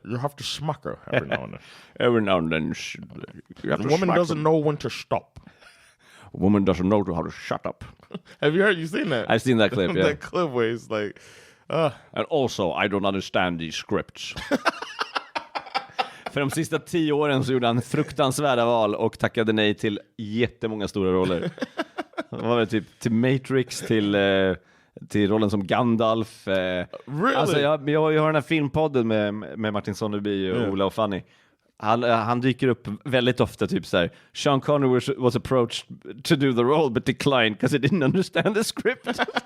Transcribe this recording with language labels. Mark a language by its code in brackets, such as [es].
[en] you have to smack her every now and then. Every now and then. The woman doesn't know when to stop. A woman doesn't know how to shut up. Have you seen that? I've seen that clip. Yeah. That clip where he's like, and also I don't understand these scripts. [sv] För de sista 10 åren så gjorde han fruktansvärda val och tackade nej till jättemånga stora roller. Det var väl typ till Matrix, till rollen som Gandalf. [en] Really? [sv] Alltså jag har den här filmpodden med Martin Sonneby och Ola och Fanny. Han dyker upp väldigt ofta typ så här. [en] Sean Connery was approached to do the role but declined because he didn't understand the script.